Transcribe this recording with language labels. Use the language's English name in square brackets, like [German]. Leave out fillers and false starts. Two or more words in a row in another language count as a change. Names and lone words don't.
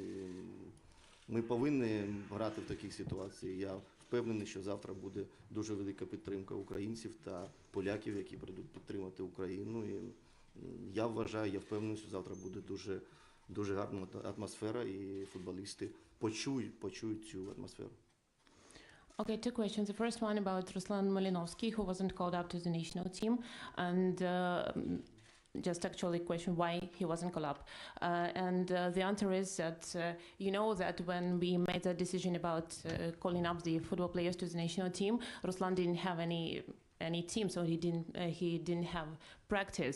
[Ukrainian] Ми повинні грати в таких ситуаціях. Я впевнений, що завтра буде дуже велика підтримка українців та поляків, які прийдуть підтримати Україну. І я вважаю, я впевнений, що завтра буде дуже гарна атмосфера, і футболісти почують цю атмосферу. [English] Okay, two questions. The first one about Ruslan Malinovsky, who wasn't called up to the national team, and just actually question why he wasn't called up. The answer is that you know that when we made the decision about calling up the football players to the national team, Ruslan didn't have any team, so he didn't have practice.